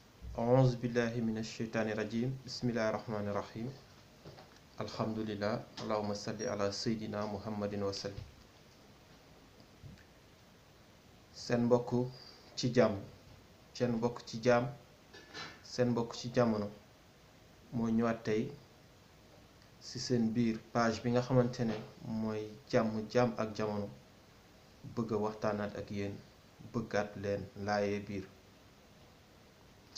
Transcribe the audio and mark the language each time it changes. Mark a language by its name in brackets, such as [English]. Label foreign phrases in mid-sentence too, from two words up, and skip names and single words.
[Arabic] أعوذ بالله من الشيطان الرجيم بسم الله الرحمن الرحيم الحمد لله اللهم صل على سيدنا محمد وسلم [Wolof] seen mbokk ci jàmm seen mbokk ci jaam seen mbokk ci jamono moo ñëwaat tey ci seen biir page bi nga xamante ne mooy jàmm jaam ak jamono bëgg a waxtaanaat ak yéen bëggaat leen laayee biir ci